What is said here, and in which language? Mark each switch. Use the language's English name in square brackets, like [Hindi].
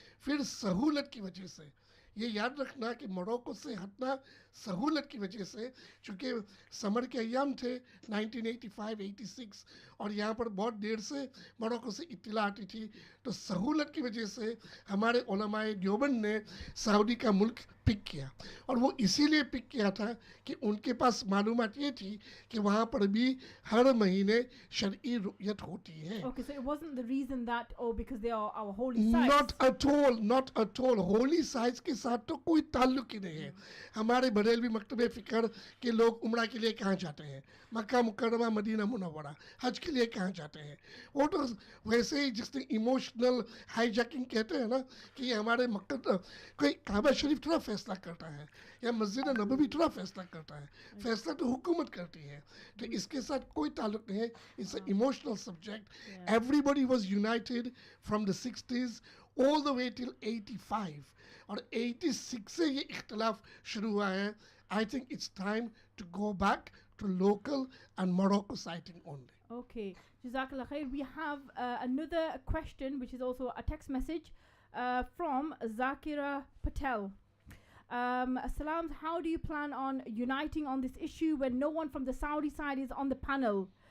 [Urdu] پھر سہولت کی وجہ سے، یہ یاد رکھنا کہ موروکو سے ہٹنا سہولت کی وجہ سے، چونکہ سمر کے ایام تھے 1985-86 اور یہاں پر بہت دیر سے موروکو سے اطلاع آتی تھی، تو سہولت کی وجہ سے ہمارے علماء دیوبند نے سعودی کا ملک پک کیا. اور وہ اسی لیے پک کیا تھا کہ ان کے پاس معلومات یہ تھی کہ وہاں پر بھی ہر مہینے شرعی رؤیت ہوتی ہے. [English] Okay, so it wasn't the reason that, oh, because they are our holy sites. Not at all. Holy sites [Urdu] کے ساتھ تو کوئی تعلق ہی نہیں ہے. ہمارے بریلوی مکتب فکر کے لوگ عمرہ کے لیے کہاں جاتے ہیں؟ مکہ مکرمہ، مدینہ منورہ. حج کے لیے کہاں جاتے ہیں؟ وہ تو ویسے ہی جس نے ایموشنل ہائی جیکنگ کہتے ہیں نا، کہ یہ ہمارے کوئی کعبہ شریف تھوڑا فیصلہ کرتا ہے یا مسجد نبوی تھوڑا فیصلہ کرتا ہے، فیصلہ تو حکومت کرتی ہے. تو اس کے ساتھ کوئی تعلق نہیں ہے. [English] It's a emotional subject. Everybody was united from the 60s all the way till 85 [Urdu] اور 86 سے یہ اختلاف شروع ہوا ہے. [English] I think it's time to go back to local and Morroco sighting only. Okay, Jazakallah khair. We have another question which is also a text message from Zakira Patel. Assalam, how do you plan on uniting on this issue when no one from the Saudi side is on the panel?